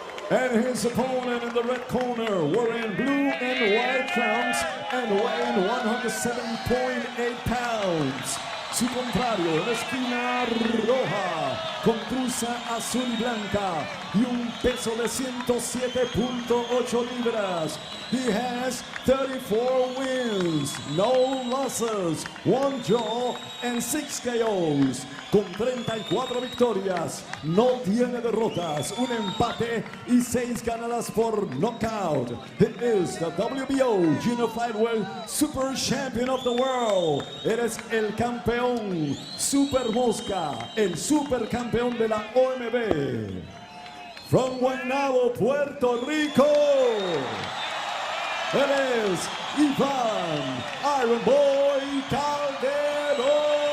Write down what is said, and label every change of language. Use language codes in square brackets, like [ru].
[en] And his opponent in the red corner, wearing blue and white crowns and weighing 107.8 pounds. [es] Su contrario, en la esquina roja, con cruza azul y blanca y un peso de 107.8 libras. [en] He has 34 wins, no losses, 1 draw and 6 KOs. [es] Con 34 victorias, no tiene derrotas, un empate y 6 ganadas por knockout. [en] He is the WBO Junior Flyweight Super Champion of the World. [es] Eres el campeón Super Mosca, el super campeón de la OMB. [en] From Guaynabo, Puerto Rico, [es] él es [en] Iván Iron Boy Calderon.